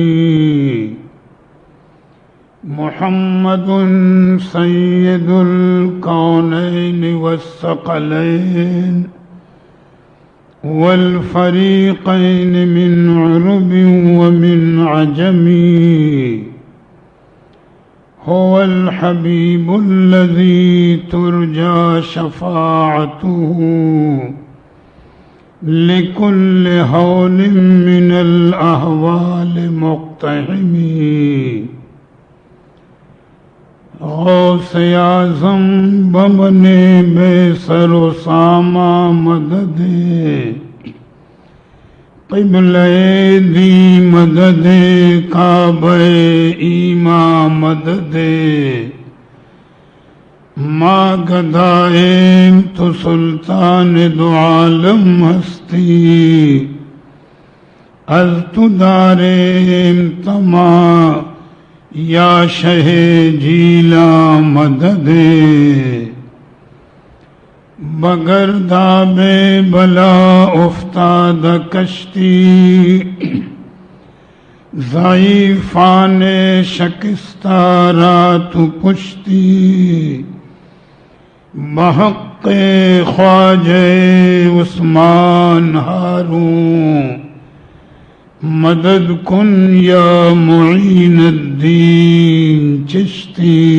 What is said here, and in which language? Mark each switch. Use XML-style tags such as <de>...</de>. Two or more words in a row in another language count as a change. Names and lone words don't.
<ar>محمد سيد الكونين والثقلين والفريقين من عرب ومن عجم، هو الحبيب الذي ترجى شفاعته لكل هول من الأهوال مقتحم۔</ar> <fa>غوث اعظم بمن بے سر و ساما مدد، قبلہ دی مدد، کعبہ ایما مدد، ما گدائیں تو سلطان دو عالم ہستی، از تو داریں تمام یا شہ جیلا مدد۔ بگرداب بلا افتاد کشتی ضعیفان شکستہ رات پشتی بحق خواجہ عثمان ہاروں مدد کن یا معین الدین چشتی</fa>